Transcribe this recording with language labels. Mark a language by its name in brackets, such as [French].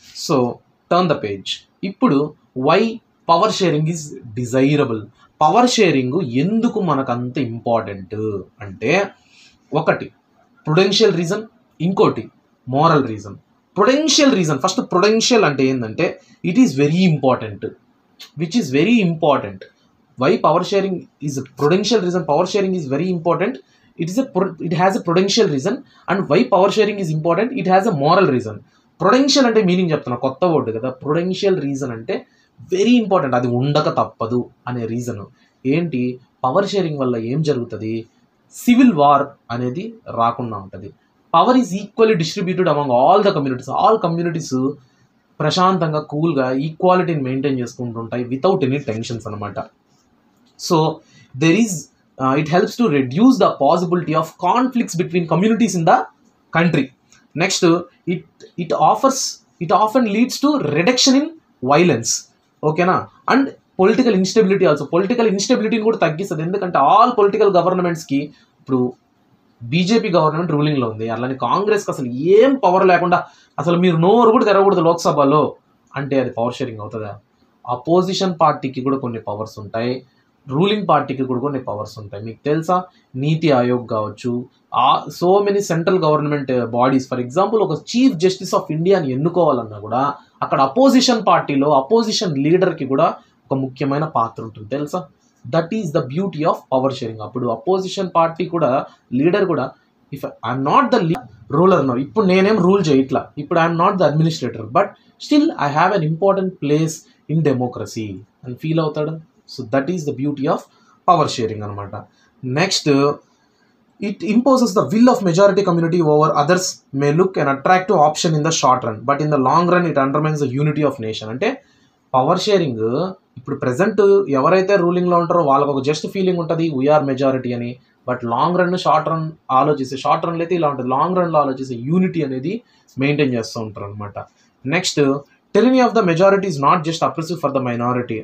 [English] So turn the page. ఇప్పుడు why power sharing is desirable. [Telugu] Power sharing ఎందుకు మనకు అంత ఇంపార్టెంట్ అంటే, ఒకటి ప్రుడెన్షియల్ రీజన్, ఇంకోటి moral reason. [English] prudential reason, first prudential [Telugu] అంటే ఏంటంటే [English] It is very important, which is very important. [Telugu] Y power sharing is Prudential reason, [English] Power sharing is very important, it has a prudential reason, and why power sharing is important, it has a moral reason. [Telugu] Prudential అంటే meaning చెప్తున్నా, కొత్త word కదా. prudential reason అంటే [English] very important, [Telugu] అది ఉండక తప్పదు అనే reason. ఏంటి? పవర్ షేరింగ్ వల్ల ఏం జరుగుతుంది? సివిల్ వార్ అనేది రాకుండా ఉంటుంది. [English] Power is equally distributed among all the communities. All communities [Telugu] ప్రశాంతంగా కూల్గా ఈక్వాలిటీని మెయింటైన్ చేసుకుంటుంటాయి [English] Without any tensions అనమాట. So there is it helps to reduce the possibility of conflicts between communities in the country. Next, it often leads to reduction in violence. Okay na? And political instability also. [Telugu] Political instability కూడా తగ్గిస్తుంది. ఎందుకంటే all political గవర్నమెంట్స్కి ఇప్పుడు BJP government రూలింగ్లో ఉంది, అలానే కాంగ్రెస్కి అసలు ఏం power లేకుండా అసలు మీరు నోరు కూడా తెరవకూడదు లోక్సభలో అంటే అది పవర్ షేరింగ్ అవుతుందా? అపోజిషన్ పార్టీకి కూడా కొన్ని పవర్స్ ఉంటాయి, రూలింగ్ పార్టీకి కూడా కొన్ని పవర్స్ ఉంటాయి. మీకు తెలుసా, నీతి ఆయోగ్ కావచ్చు, [English] So many central government bodies. [Telugu] For example ఒక చీఫ్ జస్టిస్ ఆఫ్ ఇండియాని ఎన్నుకోవాలన్నా కూడా అక్కడ అపోజిషన్ పార్టీలో అపోజిషన్ లీడర్కి కూడా ఒక ముఖ్యమైన పాత్ర ఉంటుంది తెలుసా. [English] That is the beauty of power sharing. అప్పుడు opposition party కూడా, leader కూడా, if I'm not the ruler no, [Telugu] ఇప్పుడు నేనేం రూల్ చేయట్లా, [English] ఇప్పుడు I'm not the administrator, but still I have an important place in democracy [Telugu] అని ఫీల్ అవుతాడు. [English] So that is the beauty of power sharing అనమాట. Next, it imposes the will of majority community over others may look an attractive option in the short run, but in the long run it undermines the unity of nation. [Telugu] అంటే power sharing ఇప్పుడు present ఎవరైతే రూలింగ్లో ఉంటారో వాళ్ళకి ఒక just feeling ఉంటుంది [English] we're majority [Telugu] అని, but long run short run ఆలోచిస్తే, short రన్లో అయితే ఇలా ఉంటుంది, లాంగ్ రన్లో ఆలోచిస్తే యూనిటీ అనేది మెయింటైన్ చేస్తూ ఉంటారు అనమాట. [English] Next, tyranny of the majority is not just oppressive for the minority.